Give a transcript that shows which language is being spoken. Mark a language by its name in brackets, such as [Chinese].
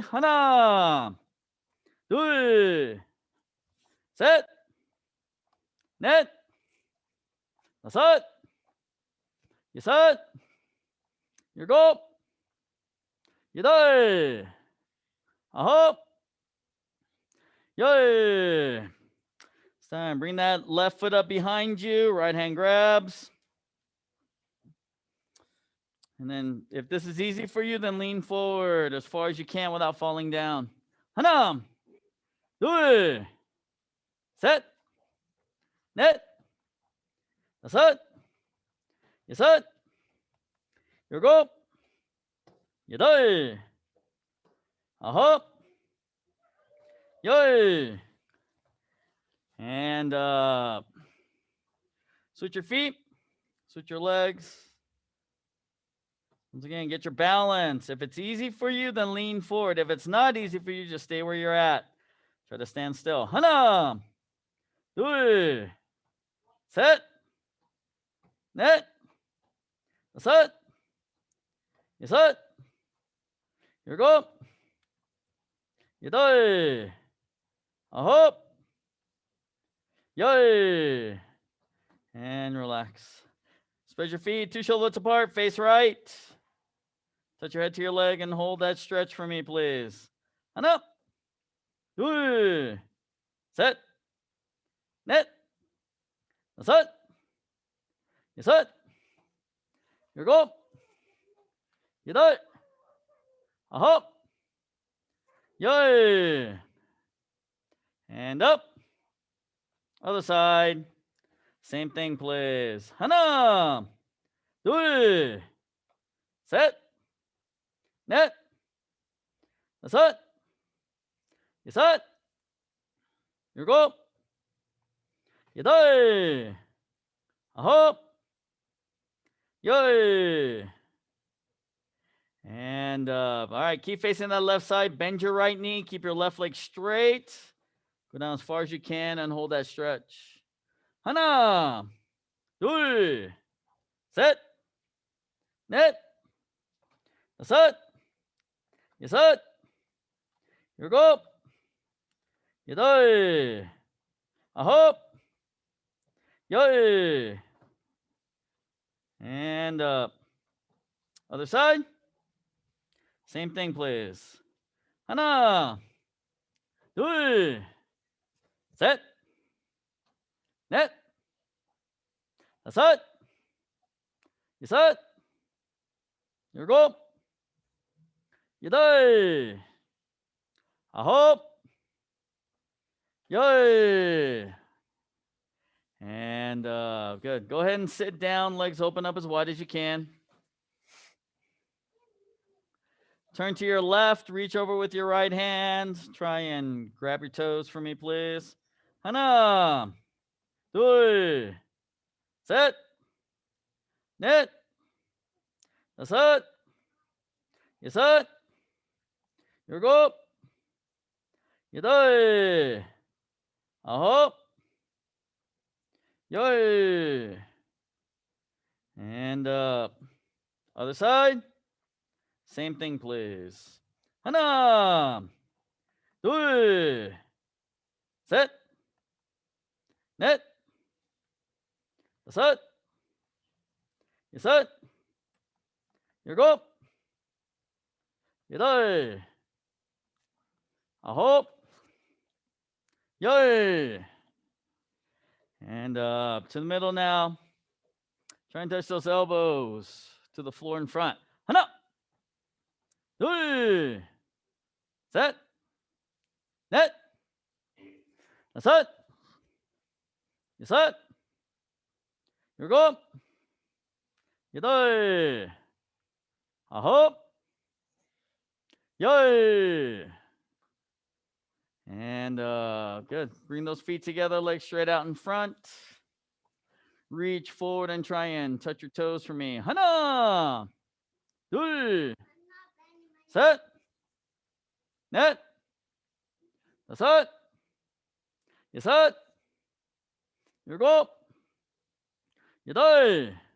[Korean] 하나, 둘, 셋, 넷, 다섯, 여섯, 일곱, 여덟, 아홉, 열. [English] It's time. Bring that left foot up behind you. Right hand grabs. And then if this is easy for you, then lean forward as far as you can without falling down. [Korean] 하나, 둘, 셋, 넷, 다섯, 여섯, 일곱, 여덟, 아홉, 열. [English] And switch your feet, switch your legs. Once again, get your balance. If it's easy for you, then lean forward. If it's not easy for you, just stay where you're at. Try to stand still. [Korean] 하나, 둘, 셋, 넷, 다섯, 여섯, 일곱, 여덟, 아홉, 열. [English] And relax. Spread your feet, 2 shoulder widths apart, face right. Touch your head to your leg and hold that stretch for me, please. [Korean] 하나, 둘, 셋, 넷, 다섯, 여섯, 일곱, 여덟, 아홉, 열. [English] And up. Other side. Same thing, please. [Korean] 하나, 둘, 셋, 넷, 다섯, 여섯, 일곱, 여덟, 아홉, 열. [English] And up. All right, keep facing that left side. Bend your right knee. Keep your left leg straight. Go down as far as you can and hold that stretch. [Korean] 하나, 둘, 셋, 넷, 다섯, 여섯, 일곱, 여덟, 아홉, 열. [English] And up. Other side. Same thing, please. [Korean] 하나, 둘, 셋, 넷, 다섯, 여섯, 일곱, 여덟, 아홉, 열. [English] And good. Go ahead and sit down, legs open up as wide as you can. Turn to your left, reach over with your right hand. Try and grab your toes for me, please. [Korean] 하나, 둘, 셋, 넷, 다섯, 여섯, 일곱, 여덟, 아홉, 열. [English] And other side. Same thing, please. [Korean] 하나, 둘, 셋, 넷, 다섯, 여섯, 일곱, 여덟, 아홉, 열. [English] And up to the middle now. Try and touch those elbows to the floor in front. [Korean] 하나, 둘, 셋, 넷, 다섯, 여섯, 일곱, 여덟, 아홉, 열. [English] And good. Bring those feet together, legs straight out in front. Reach forward and try and touch your toes for me. [Korean] 하나, 둘, 셋, 넷, 다섯, 여섯, 일곱, 여덟,